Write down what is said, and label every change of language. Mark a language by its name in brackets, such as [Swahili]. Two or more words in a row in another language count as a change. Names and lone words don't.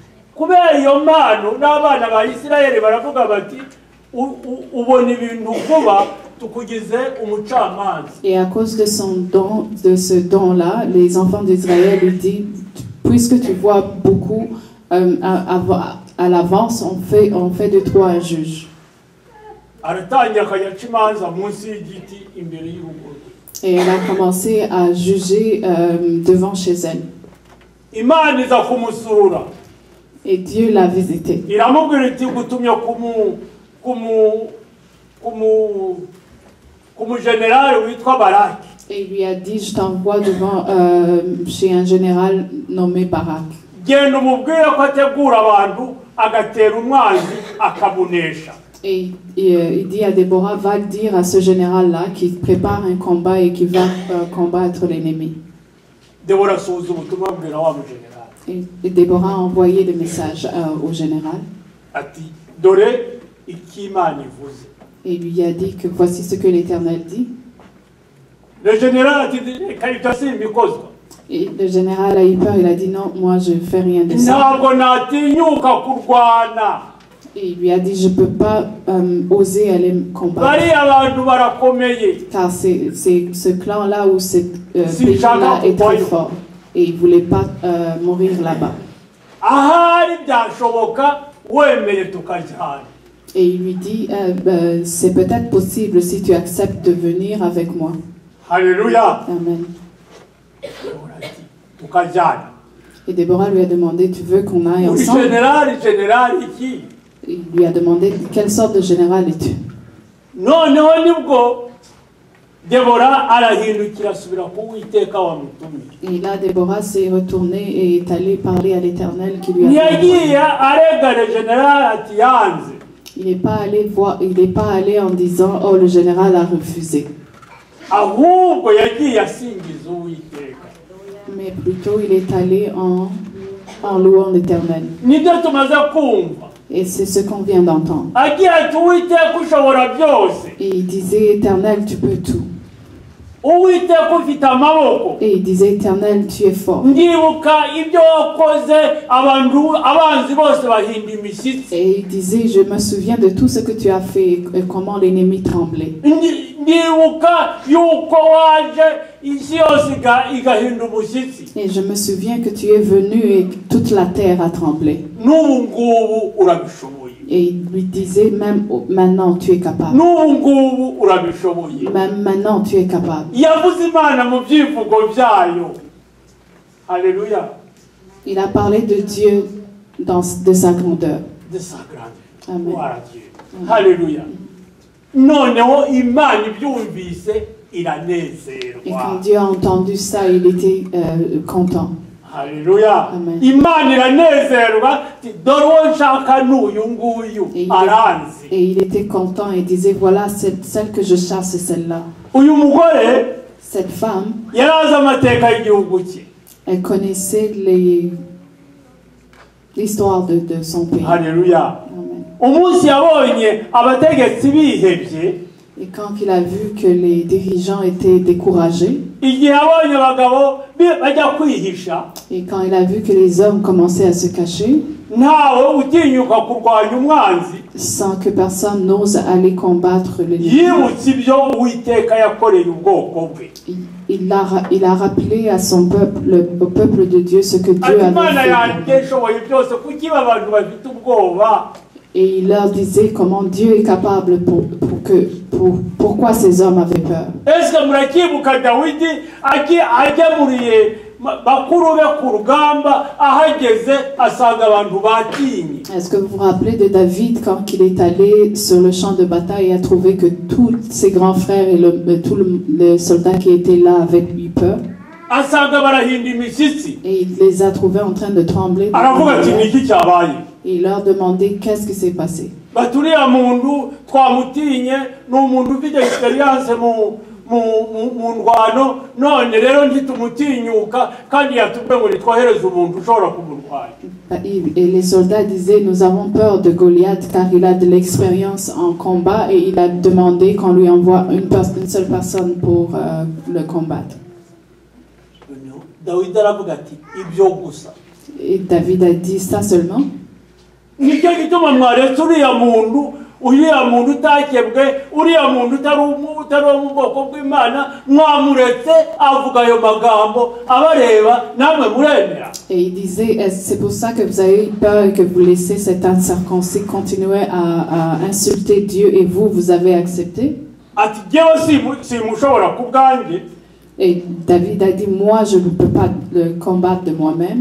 [French] Et à cause de ce don-là, les enfants d'Israël lui disent, puisque tu vois beaucoup à l'avance, on fait de toi un juge. Et elle a commencé à juger devant chez elle. [Kinyarwanda] Imana iza kumusura. [French] Et Dieu l'a visité. [Kinyarwanda] Iramubwira iti gutumye kumu general witwa Baraki. [French] Et il lui a dit, je t'envoie devant chez un général nommé Barak. [Kinyarwanda] Genda umubwire ko ategura abantu agatera umwanzi akabunesha. [French] Et il dit à Déborah, va dire à ce général-là qu'il prépare un combat et qu'il va combattre l'ennemi. [Kinyarwanda] Déborah asuhuza ubutumwa abwira wa mugeneral. [French] Et Déborah a envoyé le message au général. [Kinyarwanda] Ati dore iki Imana ivuze. [French] Et il lui a dit que voici ce que l'Éternel dit. Le général a dit [Kinyarwanda] karitasi imikozwa. [French] Et le général a eu peur, il a dit non, moi je ne fais rien de ça. [Kinyarwanda] Ntabwo natinyuka kurwana. [French] Et il lui a dit, je ne peux pas oser aller combattre. [Kinyarwanda] Bariya abantu barakomeye. [French] Car c'est ce clan-là ou ce pays-là est très fort. Et il ne voulait pas mourir là-bas. [Kinyarwanda] Ahari byashoboka wemeye tukajyana. [French] Et il lui dit, c'est peut-être possible si tu acceptes de venir avec moi. Alléluia. Amen. [Kinyarwanda] Tukajyana. [French] Et Déborah lui a demandé, tu veux qu'on aille [Kinyarwanda] Uri [French] ensemble? [Kinyarwanda] général iki? [French] Il lui a demandé, quelle sorte de général es-tu? [Kinyarwanda] Noneho nibwo Déborah arahindukira asubira ku Uwiteka wamutumye. [French] Et là, Déborah s'est retournée et est allée parler à l'Éternel qui lui a [Kinyarwanda] Ntiyagiye arega [French] le général [Kinyarwanda] ati yanze. [French] Il n'est pas allé en disant, oh, le général a refusé. [Kinyarwanda] Ahubwo yagiye asingiza Uwiteka. [French] Mais plutôt, il est allé en louant l'Éternel. [Kinyarwanda] Nibyo tumaze kumva. [French] Et c'est ce qu'on vient d'entendre. [Kinyarwanda] Agira ati Uwiteka ushobora byose. [French] Et il disait, Éternel, tu peux tout. [Kinyarwanda] Uwiteka ufite amaboko. [French] Et il disait, Éternel, tu es fort. [Kinyarwanda] Ndibuka ibyo wakoze abanzi bose bahinda imishyitsi. [French] Et il disait, je me souviens de tout ce que tu as fait et comment l'ennemi tremblait. [Kinyarwanda] Ndibuka yuko waje isi yose igahinda umushyitsi. [French] Et je me souviens que tu es venu et toute la terre a tremblé. [Kinyarwanda] N'ubu ngubu urabishoboye. [French] Et il lui disait, même maintenant tu es capable. [Kinyarwanda] N'ubu ngubu urabishoboye. [French] Même maintenant tu es capable. [Kinyarwanda] Yavuze Imana mu byivugo byayo. Alléluia. [French] Il a parlé de Dieu de sa grandeur. De sa grandeur. Amen. Gloire à Dieu. Alléluia. [Kinyarwanda] Noneho Imana ibyumvise iranezerwa. [French] Et quand Dieu a entendu ça, il était content. Alléluia. Amen. [Kinyarwanda] Imana iranezerwa dore uwo nshaka n'uyu nguyu aranzi. [French] Et il était content et disait, voilà, celle que je chasse, c'est celle-là. [Kinyarwanda] Uyu mugore [French] Cette femme, [Kinyarwanda] yari azi amateka y'igihugu cye. [French] elle connaissait l'histoire de son pays. Alléluia. Amen. [Kinyarwanda] Umunsi yabonye abategetsi bihebye. [French] Et quand il a vu que les dirigeants étaient découragés, [Kinyarwanda] Igihe abonye abagabo bajya kwihisha. [French] et quand il a vu que les hommes commençaient à se cacher, [Kinyarwanda] Ntawe utinyuka kurwanya umwanzi. [French] sans que personne n'ose aller combattre l'ennemi, [Kinyarwanda] Yibutse ibyo Uwiteka yakoreye ubwoko bwe. [French] il a rappelé à son peuple, au peuple de Dieu, ce que Dieu [Kinyarwanda] Ati Imana [French] avait [Kinyarwanda] yanjye [French] fait. [Kinyarwanda] ishoboye byose kuki abantu bafite ubwoba. [French] Et il leur disait comment Dieu est capable pourquoi ces hommes avaient peur. [Kinyarwanda] Ese murakibuka Dawidi agemuriye bakuru be ku rugamba ahageze asanga abantu batinye. [French] Est-ce que vous vous rappelez de David quand il est allé sur le champ de bataille et a trouvé que tous ses grands frères et tous les soldats qui étaient là avaient eu peur? [Kinyarwanda] Asanga barahinda imishyitsi. [French] Et il les a trouvés en train de trembler. [Kinyarwanda] Aravuga ati niki cyabaye. [French] Et il leur demandait qu'est-ce qui s'est passé. [Kinyarwanda] Baturiya muntu twamutinye n'umuntu ufite experience mu ndwano none rero ntitumutinyuka kandi yatubwiye ngo nitwohereze umuntu ushobora kumurwanya. [French] Et les soldats disaient, nous avons peur de Goliath car il a de l'expérience en combat et il a demandé qu'on lui envoie une seule personne pour le combattre. [Kinyarwanda] Dawidi aravuga ati ibyo gusa. [French] Et David a dit ça seulement. [Kinyarwanda] Nicyo gituma mwaretse uriya muntu utakebwe uriya muntu utari mu bwoko bw'Imana mwamuretse avuga ayo magambo abareba namwe muremera. [French] Et il disait, c'est pour ça que vous avez eu peur et que vous laissez cet incirconcis continuer à insulter Dieu et vous avez accepté. [Kinyarwanda] ati jyewe simushobora ku bwanjye. [French] Et David a dit, moi je ne peux pas le combattre de moi-même.